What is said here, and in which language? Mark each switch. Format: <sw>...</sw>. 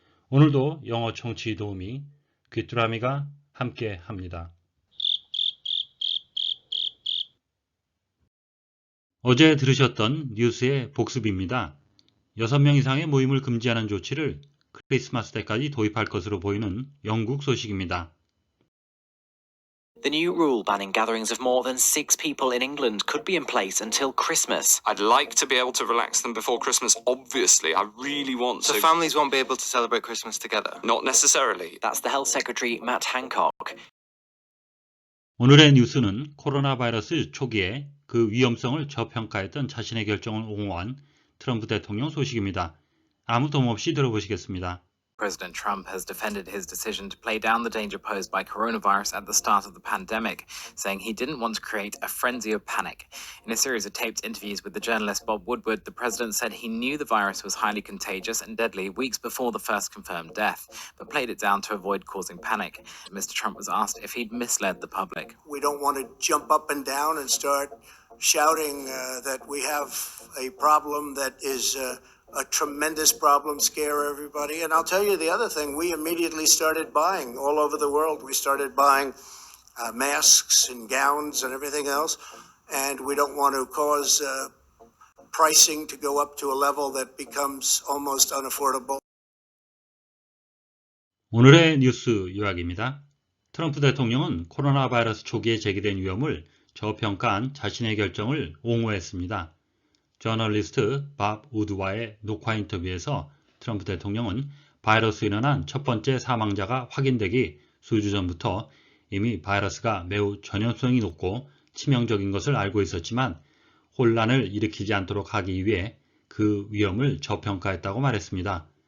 <ko>오늘도 영어 청취 도우미 귀뚜라미가 함께 합니다. 어제 들으셨던 뉴스의 복습입니다. 6명 이상의 모임을 금지하는 조치를 크리스마스 때까지 도입할 것으로 보이는 영국 소식입니다.</ko> <en>The new rule banning gatherings of more than 6 people in England could be in place until Christmas. I'd like to be able to relax them before Christmas, obviously. I really want to. So families won't be able to celebrate Christmas together? Not necessarily. That's the Health Secretary Matt Hancock.</en> <ko>오늘의 뉴스는 코로나 바이러스 초기에 그 위험성을 저평가했던 자신의 결정을 옹호한 트럼프 대통령 소식입니다. 아무 도움 없이 들어보시겠습니다.</ko> <en>President Trump has defended his decision to play down the danger posed by coronavirus at the start of the pandemic, saying he didn't want to create a frenzy of panic. In a series of taped interviews with the journalist Bob Woodward, the president said he knew the virus was highly contagious and deadly weeks before the first confirmed death, but played it down to avoid causing panic. Mr. Trump was asked if he'd misled the public. We don't want to jump up and down and start shouting that we have a problem that is a tremendous problem, scare everybody. And I'll tell you the other thing, we immediately started buying all over the world. We started buying masks and gowns and everything else. And we don't want to cause pricing to go up to a level that becomes almost unaffordable.</en> <ko>오늘의 뉴스 요약입니다. 트럼프 대통령은 코로나 바이러스 초기에 제기된 위험을 저평가한 자신의 결정을 옹호했습니다. 저널리스트 밥 우드와의 녹화 인터뷰에서 트럼프 대통령은 바이러스로 인한 첫 번째 사망자가 확인되기 수주 전부터 이미 바이러스가 매우 전염성이 높고 치명적인 것을 알고 있었지만 혼란을 일으키지 않도록 하기 위해 그 위험을 저평가했다고 말했습니다.</ko>